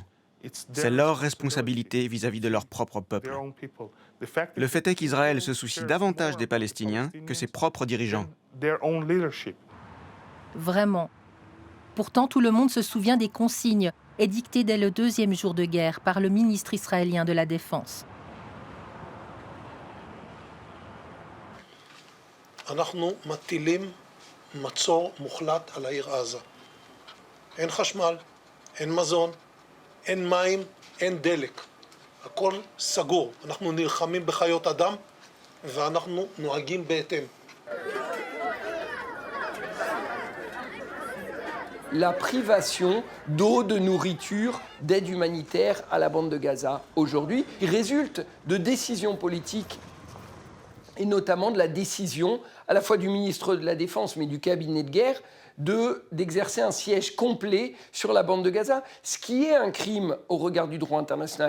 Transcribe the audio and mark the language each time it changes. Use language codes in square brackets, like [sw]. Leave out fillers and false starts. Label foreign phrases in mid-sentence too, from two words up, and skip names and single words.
[fr] C'est leur responsabilité vis-à-vis de leur propre peuple. Le fait est qu'Israël se soucie davantage des Palestiniens que ses propres dirigeants. Vraiment. Pourtant, tout le monde se souvient des consignes édictées dès le 2e jour de guerre par le ministre israélien de la Défense. [he] מצור מוחלט על העיר עזה. אין חשמל, אין מזון, אין מים, אין דלק. הכל סגור. אנחנו נלחמים בחיות אדם ואנחנו נוהגים בהתאם. [fr] La privation d'eau, de nourriture, d'aide humanitaire à la bande de Gaza aujourd'hui résulte de décisions politiques et notamment de la décision à la fois du ministre de la Défense mais du cabinet de guerre d'exercer un siège complet sur la bande de Gaza, ce qui est un crime au regard du droit international.